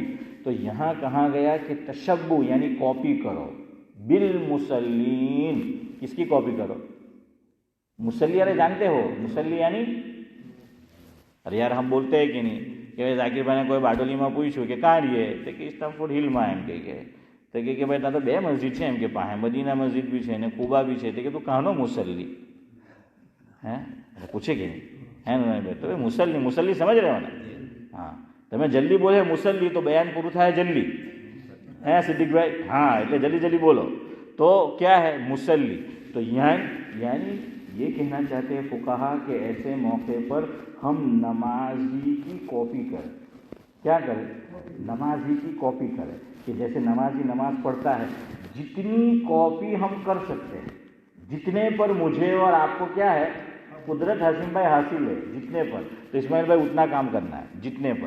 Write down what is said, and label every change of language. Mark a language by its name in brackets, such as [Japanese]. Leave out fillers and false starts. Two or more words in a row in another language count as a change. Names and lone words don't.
[Urdu] تو یہاں کہاں گیا کہ تشبہ یعنی کاپی کرو. بالمصلین، کس کی کاپی کرو؟ مصلی. ارے جانتے ہو مصلی یعنی؟ ارے یار ہم بولتے ہیں کہ نہیں کہ ذاکر بھائی نے کوئی باڈولی میں پوچھو کہ کہاں رہیے تو کہ اسٹمفورڈ ہل [Gujarati] માં એમ કે તો કે ભાઈ ત્યાં તો બે મસ્જિદ છે એમ કે પાસે મદીના મસ્જિદ બી છે ને કુબા બી છે તો કે તું કાનો મુસલ્લી હે પૂછે કે નહીં હે ભાઈ તો મુસલ્લી મુસલ્લી સમજ રહ્યો ને? હા, તમે જલ્દી બોલે મુસલ્લી તો બયાન પૂરું થાય જલ્દી. હે સિદ્દીકભાઈ? હા, એટલે જલ્દી જલ્દી બોલો તો [Urdu] کیا ہے مصلی. تو یعنی یہ کہنا چاہتے ہیں فقہا کہ ایسے موقع پر ہم نمازی کی کاپی کریں. کیا کریں؟ نمازی کی کاپی کریں. کہ جیسے نمازی نماز پڑھتا ہے، جتنی کاپی ہم کر سکتے ہیں، جتنے پر مجھے اور آپ کو کیا ہے قدرت حسین بھائی حاصل ہے، جتنے پر، تو اسماعیل بھائی اتنا کام کرنا ہے جتنے پر.